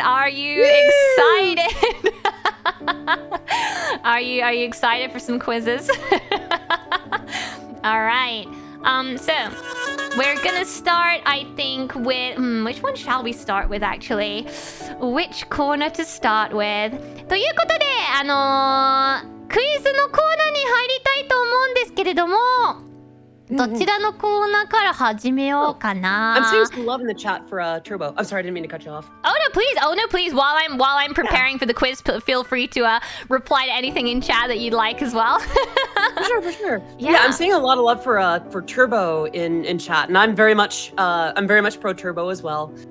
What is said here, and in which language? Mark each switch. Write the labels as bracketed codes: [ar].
[en] Are you excited? Are you excited for some quizzes? All right. So we're gonna start, I think, with which one shall we start with actually? Which corner to start with? [ja] ということで、クイズのコーナーに入りたいと思うんですけれども、どちらのコーナーから始めようかな。 [en] I'm seeing some love in the chat for Turbo. I'm sorry, I didn't mean to cut you off. Oh no, please. While I'm preparing for the quiz, feel free to reply to anything in chat that you'd like as well. For sure. Yeah, I'm seeing a lot of love for Turbo in chat, and I'm very much pro Turbo as well.